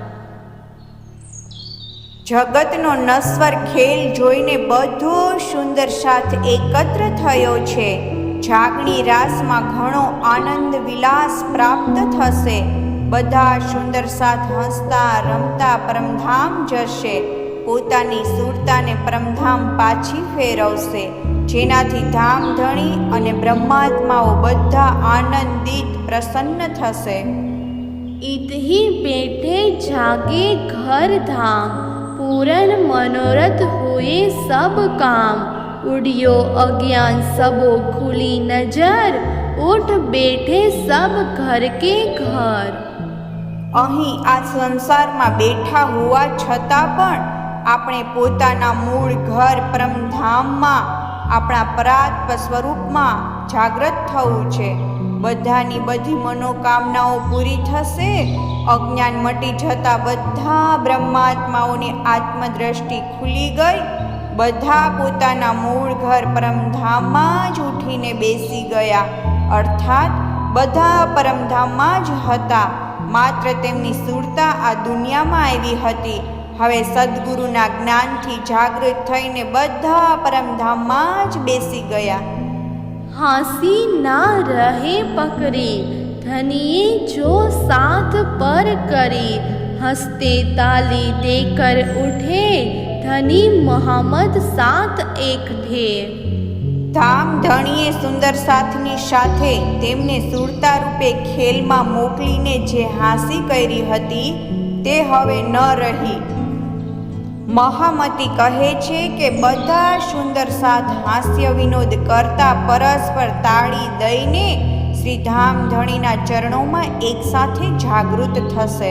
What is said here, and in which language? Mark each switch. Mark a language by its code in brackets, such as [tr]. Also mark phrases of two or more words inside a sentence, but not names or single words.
[gu] જગતનો નશ્વર ખેલ જોઈને બધો સુંદર સાથ એકત્ર થયો છે. જાગણી રાસમાં ઘણો આનંદ વિલાસ પ્રાપ્ત થશે. બધા સુંદર સાથ હસતા રમતા પરમધામ જશે. પોતાની સુરતાને પરમધામ પાછી ફેરવશે, જેનાથી ધામધણી અને બ્રહ્માત્માઓ બધા આનંદિત પ્રસન્ન થશે. [hi] इतही बैठे जागे घर धाम, पूरन मनोरथ हुए सब काम. उड़ियो अज्ञान सबो खुली नजर, उठ बैठे सब घर के घर. [gu] અહીં આ સંસારમાં બેઠા હોવા છતાં પણ આપણે પોતાના મૂળ ઘર પરમધામમાં આપણા પરાત્મ સ્વરૂપમાં જાગૃત થવું છે. બધાની બધી મનોકામનાઓ પૂરી થશે. અજ્ઞાન મટી જતા બધા બ્રહ્માત્માઓની આત્મદ્રષ્ટિ ખુલી ગઈ. બધા પોતાના મૂળ ઘર પરમધામમાં જ ઉઠીને બેસી ગયા. અર્થાત બધા પરમધામમાં જ હતા, માત્ર તેમની સુરતા આ દુનિયામાં આવી હતી. હવે સદ્ગુરુના જ્ઞાનથી જાગૃત થઈને બધા પરમધામમાં જ બેસી ગયા. [hi] हासी ना रहे पकड़े, धनिये जो साथ पर करे. हंसते ताली देकर उठे, धनी मोहम्मद साथ एक थे. [gu] ધામધણીએ સુંદર સાથની સાથે તેમને સુરતા રૂપે ખેલમાં મોકલીને જે હાંસી કરી હતી તે હવે ન રહી. મહામતી કહે છે કે બધા સુંદર સાથ હાસ્ય વિનોદ કરતા પરસ્પર તાળી દઈને શ્રી ધામધણીના ચરણોમાં એકસાથે જાગૃત થશે.